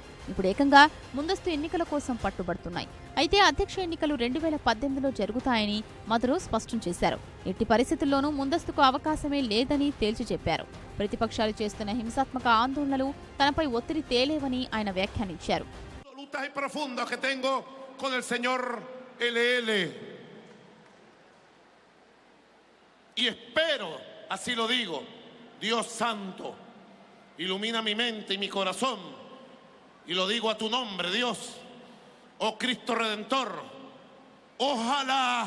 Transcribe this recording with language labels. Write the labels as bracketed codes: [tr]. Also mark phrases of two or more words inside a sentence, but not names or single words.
[te] ఇప్పుడు ఏకంగా ముందస్తు ఎన్నికల కోసం పట్టుబడుతున్నాయి. అయితే అధ్యక్ష ఎన్నికలు 2018లో జరుగుతాయని మదురో స్పష్టం చేశారు. ఎట్టి పరిస్థితుల్లోనూ ముందస్తుకు అవకాశమే లేదని తేల్చి చెప్పారు. ప్రతిపక్షాలు చేస్తున్న హింసాత్మక ఆందోళనలు తనపై ఒత్తిడి తేలేవని ఆయన వ్యాఖ్యానించారు. [es] Y espero, así lo digo, Dios santo, ilumina mi mente y mi corazón, y lo digo a tu nombre, Dios, oh Cristo Redentor, ojalá